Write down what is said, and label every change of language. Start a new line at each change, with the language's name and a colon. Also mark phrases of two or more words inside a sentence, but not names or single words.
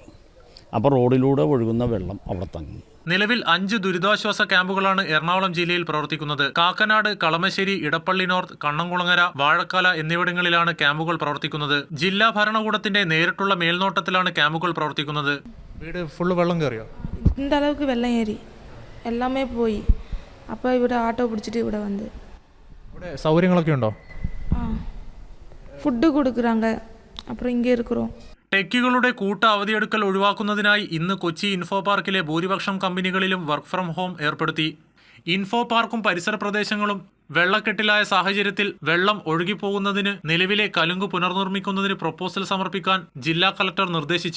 Malayalam: അപ്പോൾ റോഡിലൂടെ ഒഴുകുന്ന വെള്ളം അവിടെ തങ്ങി. നിലവിൽ 5 ദുരിതാശ്വാസ ക്യാമ്പുകളാണ് എറണാകുളം ജില്ലയിൽ പ്രവർത്തിക്കുന്നത്. കാക്കനാട്, കളമശ്ശേരി, ഇടപ്പള്ളി നോർത്ത്, കണ്ണംകുളങ്ങര, വാഴക്കാല എന്നിവിടങ്ങളിലാണ് ക്യാമ്പുകൾ പ്രവർത്തിക്കുന്നത്. ജില്ലാ ഭരണകൂടത്തിന്റെ നേരിട്ടുള്ള മേൽനോട്ടത്തിലാണ് ക്യാമ്പുകൾ പ്രവർത്തിക്കുന്നത്. വീട് ഫുള്ള് വെള്ളം കയറിയോ?
Tamil: இந்த அளவுக்கு வெள்ளம் ஏறி எல்லாமே போய் அப்போ ഇവിടെ ஆட்டோ பிடிச்சிட்டு ഇവിടെ வந்து
Malayalam: ഇവിടെ സൗകര്യങ്ങളൊക്കെ ഉണ്ടോ?
Tamil: ஃபுட் கொடுக்குறாங்க. அப்புறம் இங்கே இருக்கிறோம்.
Malayalam: ടെക്കുകളുടെ കൂട്ട അവധിയെടുക്കൽ ഒഴിവാക്കുന്നതിനായി ഇന്ന് കൊച്ചി ഇൻഫോ പാർക്കിലെ ഭൂരിപക്ഷം കമ്പനികളിലും
English: work from home
Malayalam: ഏർപ്പെടുത്തി. ഇൻഫോ പാർക്കും പരിസര പ്രദേശങ്ങളും വെള്ളക്കെട്ടിലായ സാഹചര്യത്തിൽ വെള്ളം ഒഴുകിപ്പോകുന്നതിന് നിലവിലെ കലുങ്ക് പുനർനിർമ്മിക്കുന്നതിന് പ്രപ്പോസൽ സമർപ്പിക്കാൻ ജില്ലാ കളക്ടർ നിർദ്ദേശിച്ചു.